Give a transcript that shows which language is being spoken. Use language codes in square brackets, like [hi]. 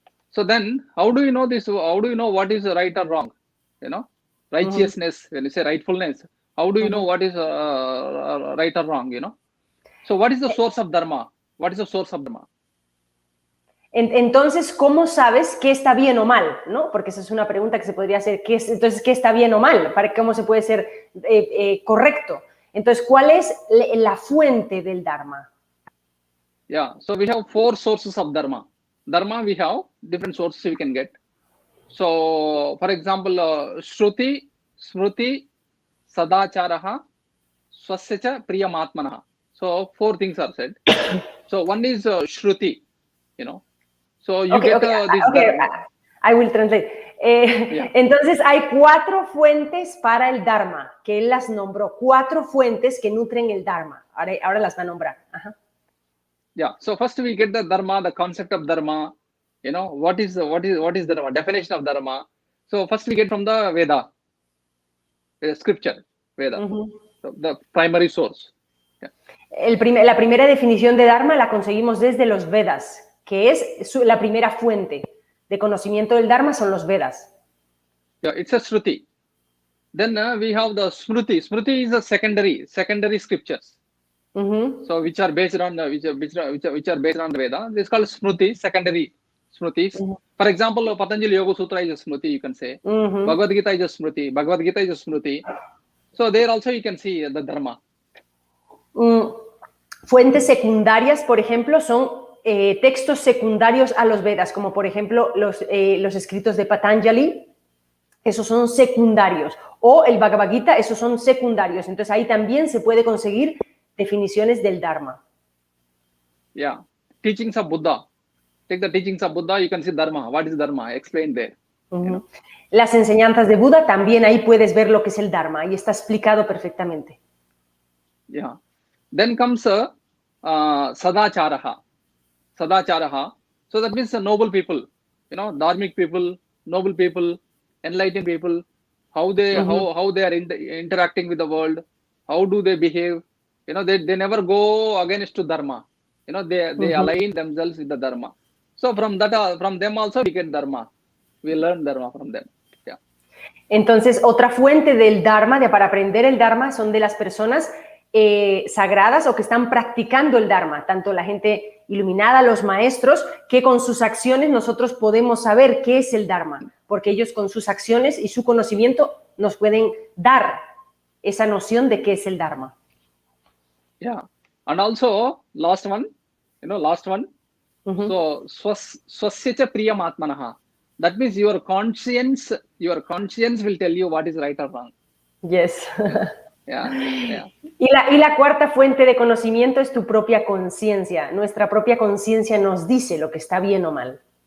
[en] So then, how do you know this? How do you know what is right or wrong? Righteousness, when you say rightfulness, how do you know what is right or wrong? So what is the source of dharma? What is the source of dharma? [es] Entonces, ¿cómo sabes qué está bien o mal? ¿No? Porque esa es una pregunta que se podría hacer. Entonces, ¿qué está bien o mal? ¿Cómo se puede ser correcto? Entonces, ¿cuál es la fuente del Dharma? [en] Yeah, so we have 4 sources of Dharma. Dharma, we have different sources we can get. So, for example, Shruti, Smruti, Sadacharaha, Swasya Priyamatmanaha. So, 4 things are said. So, one is Shruti, So you get this. I will translate. [es] Entonces hay 4 fuentes para el Dharma, que él las nombró. 4 fuentes que nutren el Dharma. Ahora las va a nombrar. [en] Yeah. So first we get the Dharma, the concept of Dharma. What is Dharma? Definition of Dharma. So first we get from the Veda, scripture, Veda, so the primary source. Yeah. [es] La primera definición de Dharma la conseguimos desde los Vedas, que es la primera fuente de conocimiento del Dharma, son los Vedas. [en] Yeah, it's a Shruti. Then we have the Smruti. Smruti is the secondary scriptures. So which are based on which are based on the Veda. This is called Smruti, secondary Smrutis. For example, Patanjali Yoga Sutra is a Smruti, you can say. Bhagavad Gita is a Smruti. Bhagavad Gita is a Smruti. So there also you can see the Dharma. [es] Fuentes secundarias, por ejemplo, son textos secundarios a los Vedas, como por ejemplo los escritos de Patanjali, esos son secundarios. O el Bhagavad Gita, esos son secundarios. Entonces ahí también se puede conseguir definiciones del Dharma. [en] Yeah. Teachings of Buddha. Take the teachings of Buddha, you can see Dharma. What is Dharma? Explain there. You know? [es] Las enseñanzas de Buda, también ahí puedes ver lo que es el Dharma. Ahí está explicado perfectamente. [en] Yeah. Then comes Sadacharaha. Sadacharaha. So that means noble people, dharmic people, noble people, enlightened people, how they how they are interacting with the world, how do they behave. They never go against to Dharma. They align themselves with the Dharma. So from them also we get Dharma. We learn Dharma from them. Yeah. [es] Entonces, otra fuente del Dharma, para aprender el Dharma, son de las personas sagradas o que están practicando el Dharma, tanto la gente iluminada, los maestros, que con sus acciones nosotros podemos saber qué es el Dharma, porque ellos con sus acciones y su conocimiento nos pueden dar esa noción de qué es el Dharma. [en] Yeah, and also last one. So swasya priyam atmanaha. That means your conscience will tell you what is right or wrong. Yes. Yeah. [es] Y la cuarta fuente de conocimiento es tu propia conciencia. Nuestra propia conciencia nos dice lo que está bien o mal.